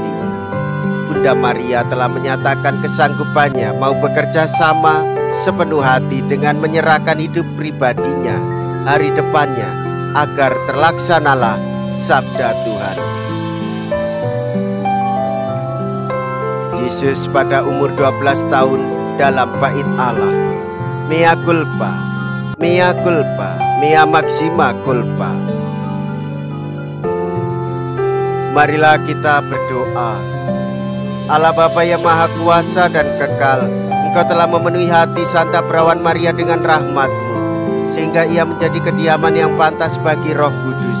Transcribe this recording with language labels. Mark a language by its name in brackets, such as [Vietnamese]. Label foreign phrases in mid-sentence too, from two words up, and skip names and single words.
[Indonesian] Bunda Maria telah menyatakan kesanggupannya mau bekerja sama sepenuh hati dengan menyerahkan hidup pribadinya, hari depannya, agar terlaksanalah sabda Tuhan. Yesus pada umur 12 tahun dalam bait Allah. [Latin] Mea culpa, mea culpa, mea maxima culpa. [Indonesian] Marilah kita berdoa. Allah Bapa yang Maha Kuasa dan Kekal, Engkau telah memenuhi hati Santa Perawan Maria dengan rahmat-Mu, sehingga ia menjadi kediaman yang pantas bagi Roh Kudus.